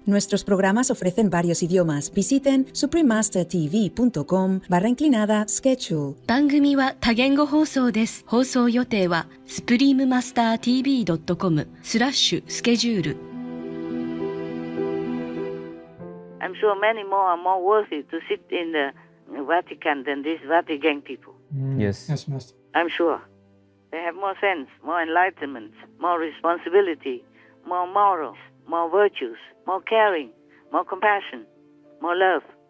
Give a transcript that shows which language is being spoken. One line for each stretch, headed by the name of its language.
Spanish: Nuestros programas ofrecen varios idiomas. Visiten suprememastertv.com/schedule.
Japanese: 番組は多言語放送です。放送予定は suprememastertv.com/schedule。
English: I'm sure many more are more worthy to sit in the Vatican than these Vatican people. Yes, Master. I'm sure. They have more sense, more enlightenment, more responsibility, more morals, more virtues, more caring, more compassion, more love.